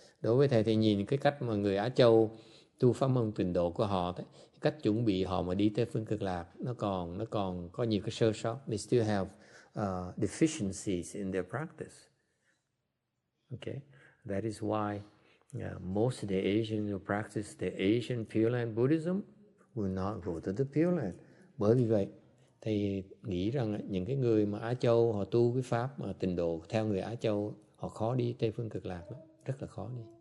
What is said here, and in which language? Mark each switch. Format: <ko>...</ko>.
<vi>Đối với thầy thì nhìn cái cách mà người Á Châu tu pháp môn tịnh độ của họ, cách chuẩn bị họ mà đi tới phương Cực Lạc nó còn có nhiều cái sơ sót.</vi> <en>They still have deficiencies in their practice. Okay, that is why most of the Asians who practice the Asian Pure Land Buddhism will not go to the Pure Land.</en> <vi>Bởi vì vậy, thầy nghĩ rằng những cái người mà Á Châu họ tu cái pháp mà tịnh độ theo người Á Châu, họ khó đi Tây Phương Cực Lạc lắm, rất là khó đi.</vi>